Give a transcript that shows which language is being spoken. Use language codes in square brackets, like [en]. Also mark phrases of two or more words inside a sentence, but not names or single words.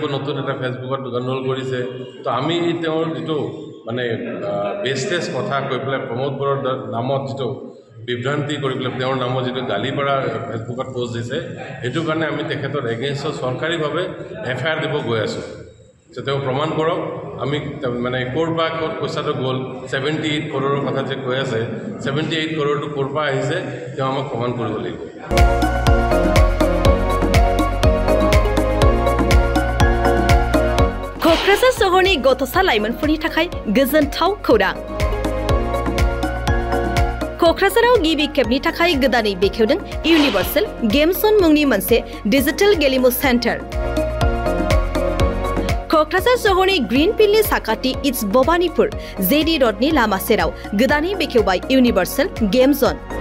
[as] নতুন এটা ফেচবুকত গণ্ডগোল কৰিছে তো আমি তেওঁৰ যেটো মানে বেছলেছ কথা কৈ পেলাই প্ৰমোদ বৰুৱাৰ নামত যেটো বিভ্ৰান্তি কৰি পেলাই তেওঁৰ নামত যেটো গালি পৰা ফেচবুকত পোষ্ট দিছে সেইটো কাৰণে আমি তেখেতৰ এগেইনষ্টত চৰকাৰীভাৱে FIR দিব গৈ আছোঁ যে তেওঁ প্ৰমাণ কৰক আমি মানে ক'ৰ পৰা ক'ত পইচাটো গ'ল 78 কৰোৰৰ কথা যে কৈ আছে 78 কৰোৰটো ক'ৰ পৰা আহিছে তেওঁ আমাক প্ৰমাণ কৰিব লাগিব [brx] क'क्राझार सहरनि गथ'सा लाइमोनफोरनि थाखाय गोजोनथाव खौरां क'क्राझाराव गिबि खेबनि थाखाय गोदानै बेखेवदों इउनिभार्सेल गेम जन मुंनि मोनसे डिजिटेल गेलेमु सेन्टार क'क्राझार सहरनि ग्रीन फिल्डनि साखाथि इट्स भबानीपुर JD रडनि लामा सेराव गोदानै बेखेवबाय इउनिभार्सेल गेम जन